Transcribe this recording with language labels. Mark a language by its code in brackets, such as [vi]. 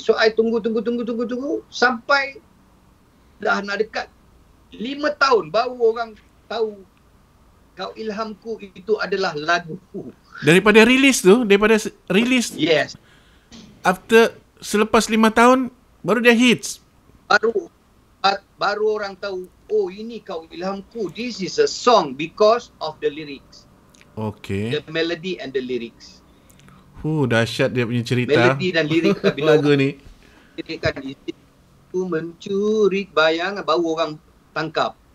[en] So I [ms] tunggu sampai dah nak dekat 5 tahun baru orang tahu Kau Ilhamku itu adalah lagu. Daripada rilis. [en] Yes. [ms] Selepas 5 tahun baru dia hits. Baru orang tahu, ini Kau Ilhamku. [en] This is a song because of the lyrics. Okay. The melody and the lyrics. [ms] Dahsyat dia punya cerita. Melody dan lirik bila lagu ni. Kan itu mencuri bayangan, baru orang tangkap.